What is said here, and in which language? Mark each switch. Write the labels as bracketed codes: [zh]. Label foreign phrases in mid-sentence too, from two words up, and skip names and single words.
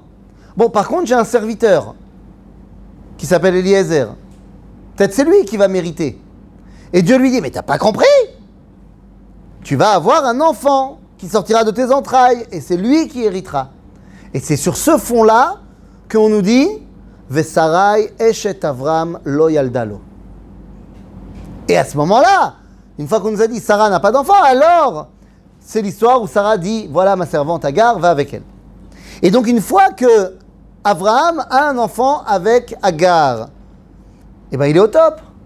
[fr] Bon, par contre, j'ai un serviteur qui s'appelle Eliezer. Peut-être c'est lui qui va mériter. Et Dieu lui dit, mais t'as pas compris? Tu vas avoir un enfant qui sortira de tes entrailles et c'est lui qui héritera. Et c'est sur ce fond-là qu'on nous dit, [he] ושרי אשת אברם לא ילדה לו. [fr] Et à ce moment-là, une fois qu'on nous a dit Sarah n'a pas d'enfant, alors c'est l'histoire où Sarah dit voilà ma servante Agar, va avec elle. Et donc une fois que Abraham a un enfant avec Agar, eh ben il est au top.